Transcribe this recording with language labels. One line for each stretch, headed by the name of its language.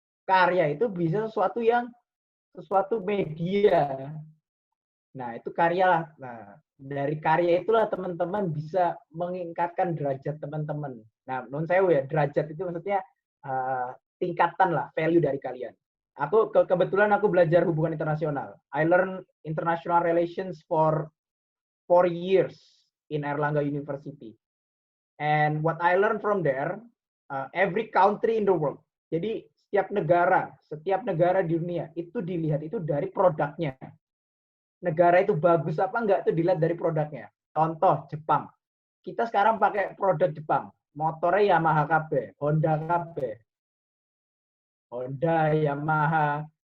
Indonesian: Karya itu bisa sesuatu media. Nah, itu karya lah. Nah, dari karya itulah teman-teman bisa meningkatkan derajat teman-teman. Nah, menurut saya ya, derajat itu maksudnya tingkatan lah, value dari kalian. Kebetulan aku belajar hubungan internasional.
English: I learn international relations for 4 years in Airlangga University. And what I learned from there, every country in the world.
Indonesian: Jadi setiap negara di dunia itu dilihat itu dari produknya. Negara itu bagus apa enggak itu dilihat dari produknya. Contoh Jepang. Kita sekarang pakai produk Jepang. Motornya Yamaha KB, Honda, Yamaha.